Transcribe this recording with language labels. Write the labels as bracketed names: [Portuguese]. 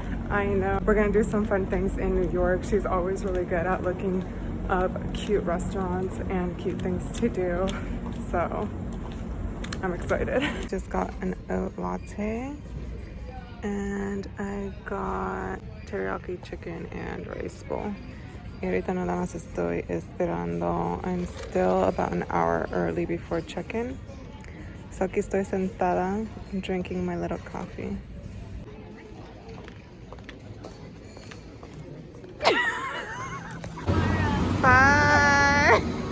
[English] I know we're gonna do some fun things in New York. She's always really good at looking up cute restaurants and cute things to do, so I'm excited. Just got an oat latte, and I got teriyaki chicken and rice bowl. [Spanish] Y ahorita nada más estoy esperando. [English] I'm still about an hour early before check-in. So [Spanish] aquí estoy sentada, [English] drinking my little coffee. Bye!